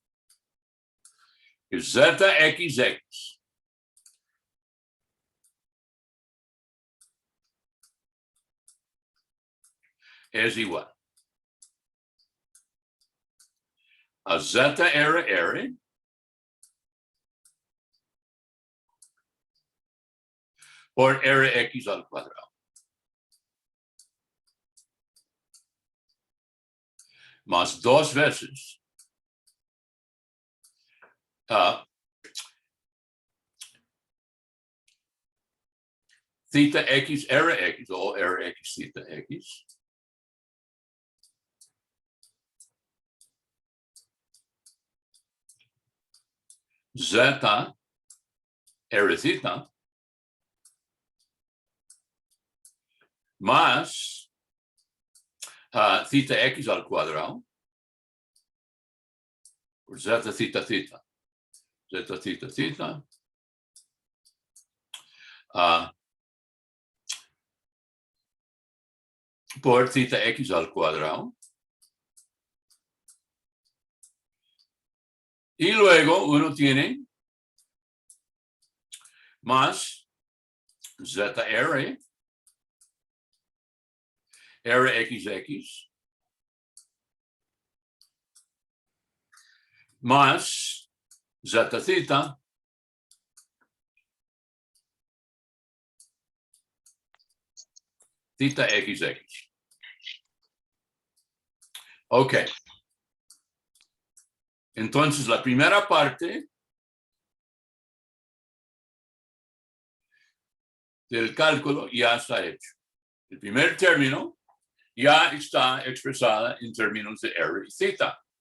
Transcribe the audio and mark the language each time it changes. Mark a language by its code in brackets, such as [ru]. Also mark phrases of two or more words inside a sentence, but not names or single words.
[es] Zeta XX es igual a zeta R por Rx al cuadrado. Más dos veces theta X Rx o Rx theta X zeta R theta más theta X al cuadrado por zeta theta theta. Zeta theta theta por theta X al cuadrado. Y luego uno tiene más zeta R Rxx más zeta theta theta XX. Ok. Entonces la primera parte del cálculo ya está hecho. El primer término ya está expresada en términos de R y theta.